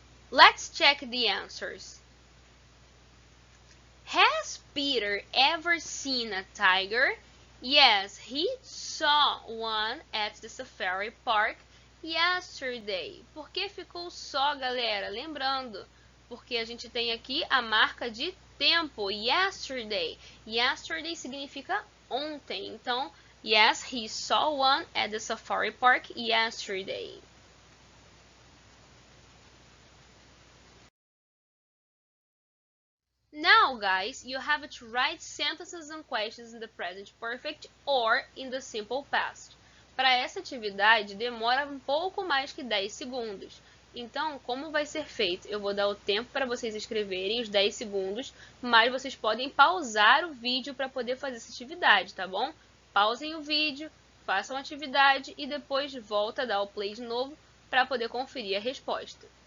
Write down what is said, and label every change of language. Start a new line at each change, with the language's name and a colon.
English: Let's check the answers. Has Peter ever seen a tiger? Yes, he saw one at the safari park yesterday.
Portuguese: Por que ficou só, galera? Lembrando, porque a gente tem aqui a marca de tempo, yesterday. Yesterday significa ontem.
English: Então, yes, he saw one at the safari park yesterday. Now, guys, you have to write sentences and questions in the present perfect or in the simple past.
Portuguese: Para essa atividade, demora um pouco mais que 10 segundos. Então, como vai ser feito? Eu vou dar o tempo para vocês escreverem os 10 segundos, mas vocês podem pausar o vídeo para poder fazer essa atividade, tá bom? Pausem o vídeo, façam a atividade e depois volta a dar o play de novo para poder conferir a resposta.